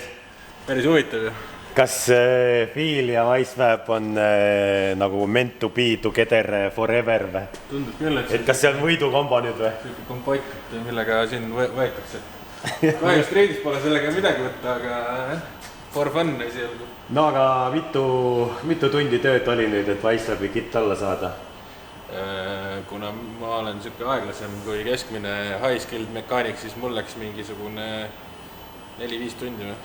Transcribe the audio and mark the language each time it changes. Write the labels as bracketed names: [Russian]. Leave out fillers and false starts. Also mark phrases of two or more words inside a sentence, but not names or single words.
[Estonian] Päris huvitav ju. Kas Feel ja Wiseväeb on nagu [English] meant to be together forever [Estonian] või? Tundub küll, et kas see on võidukombo nüüd või? Siuke kompott, millega siin võetakse. Kahju streidis pole sellega midagi võtta, aga [English] for fun [Estonian] esialgu. No aga mitu tundi tööd oli nüüd, et Wiseväebi kitt alla saada? Kuna ma olen siuke aeglasem kui keskmine [English] high skilled [Estonian] mekaanik, siis mul läks mingisugune 4-5 tundi või?